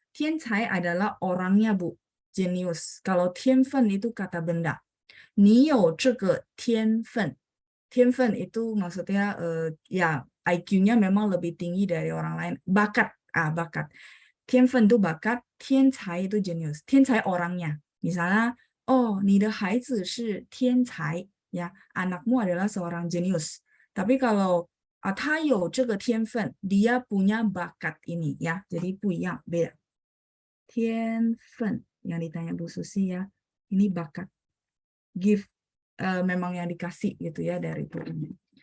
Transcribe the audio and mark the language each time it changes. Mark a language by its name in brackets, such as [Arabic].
[Indonesian] 天才 adalah orangnya, Bu. Jenius. Kalau 天分 itu kata benda. [Chinese] 你有这个天分. [Indonesian] 天分 itu maksudnya ya IQ-nya memang lebih tinggi dari orang lain. Bakat. Bakat. 天分 itu bakat. 天才 itu jenius. 天才 orangnya. Misalnya, oh, [Chinese] 你的孩子是天才. [Indonesian] Ya, anakmu adalah seorang jenius. Tapi kalau [Chinese] 他有这个天分, [Indonesian] dia punya bakat ini ya. Jadi [Chinese] 不一样, [Indonesian] beda. 天分 yang ditanya Bu Susi ya. Ini bakat. Gift memang yang dikasih gitu ya dari Tuhan.